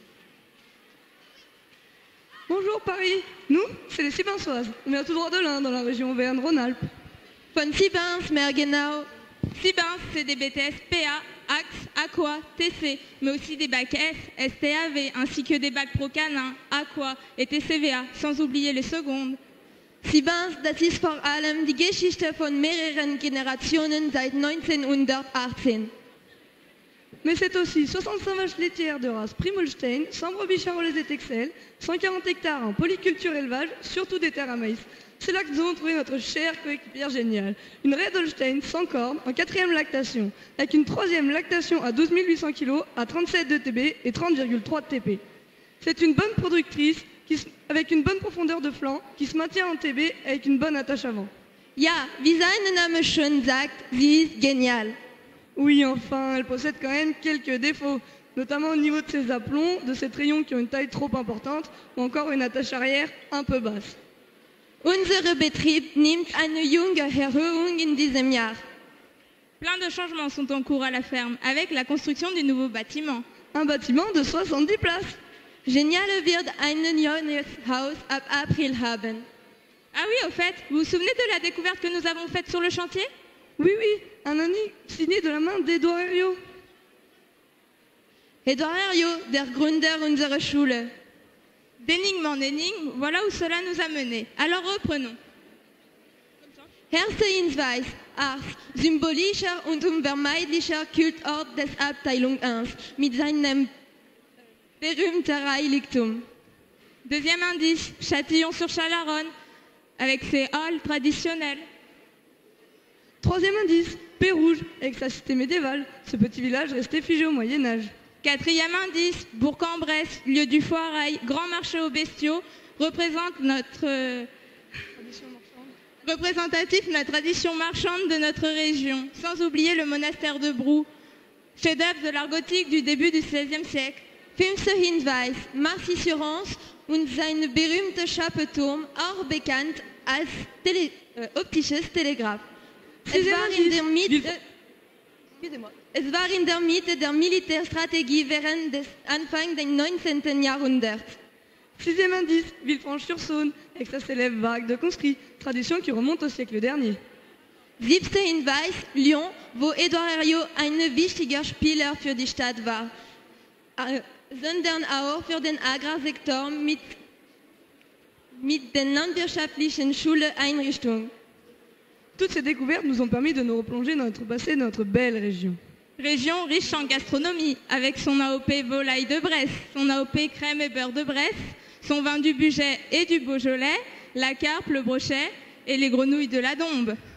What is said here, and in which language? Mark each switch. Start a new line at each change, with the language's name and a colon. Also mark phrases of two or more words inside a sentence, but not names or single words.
French: Bonjour Paris, nous, c'est les Sybinçoises. On vient tout droit de l'Ain, dans la région Auvergne-Rhône-Alpes.
German: Von Sybince, Mergenau.
French: Sybince, c'est des BTS PA, Axe, Aqua, TC, mais aussi des bacs S, STAV, ainsi que des bacs Pro Canin, Aqua et TCVA, sans oublier les secondes.
German: Sybince, das ist vor allem die Geschichte von mehreren Generationen seit 1918.
French: Mais c'est aussi 65 vaches laitières de race Primolstein, 100 brebis charolaises Texel, 140 hectares en polyculture élevage, surtout des terres à maïs. C'est là que nous avons trouvé notre chère coéquipière géniale. Une Red Holstein sans cornes, en 4e lactation, avec une 3e lactation à 12 800 kg, à 37 de TB et 30,3 de TP. C'est une bonne productrice avec une bonne profondeur de flanc qui se maintient en TB avec une bonne attache avant.
German: Ja, wie sein Name schon sagt, sie ist genial.
French: Oui, enfin, elle possède quand même quelques défauts, notamment au niveau de ses aplombs, de ses rayons qui ont une taille trop importante, ou encore une attache arrière un peu basse.
German: Unser Betrieb nimmt eine junge Erhöhung in diesem Jahr.
French: Plein de changements sont en cours à la ferme, avec la construction du nouveau bâtiment. Un bâtiment de 70 places.
German: Geniale wird ein neues Haus ab April haben.
French: Ah oui, au fait, vous vous souvenez de la découverte que nous avons faite sur le chantier? Oui, un anneau signé de la main d'Edouard Herriot. Edouard Herriot,
German: der Gründer unserer Schule.
French: D'énigme en énigme, voilà où cela nous a menés. Alors reprenons.
German: Erster Hinweis, Ars, symbolischer und unvermeidlicher Kultort des Abteilung 1 mit seinem berühmten Heiligtum.
French: Deuxième indice, Châtillon-sur-Chalaronne, avec ses halles traditionnelles. Troisième indice, Pérouge, avec sa cité médiévale, ce petit village resté figé au Moyen-Âge. Quatrième indice, Bourg-en-Bresse, lieu du foirail, grand marché aux bestiaux, représentatif de la tradition marchande de notre région, sans oublier le monastère de Brou, chef-d'œuvre de l'art gothique du début du XVIe siècle.
German: Fünfter Hinweis, Marcy-sur-Anse und sein berühmter Schappeturm, auch bekannt als optisches Telegraph. Es war in der Mitte der Militärstrategie während des Anfang des 19. Jahrhunderts.
French: Sixième indice, Villefranche-sur-Saône, avec sa célèbre vague de conscrits, tradition qui remonte au siècle dernier.
German: Siebter Hinweis, Lyon, wo Edouard Herriot ein wichtiger Spieler für die Stadt war, sondern auch für den Agrarsektor mit den landwirtschaftlichen Schuleinrichtungen.
French: Toutes ces découvertes nous ont permis de nous replonger dans notre passé, dans notre belle région. Région riche en gastronomie, avec son AOP volaille de Bresse, son AOP crème et beurre de Bresse, son vin du Bugey et du Beaujolais, la carpe, le brochet et les grenouilles de la Dombe.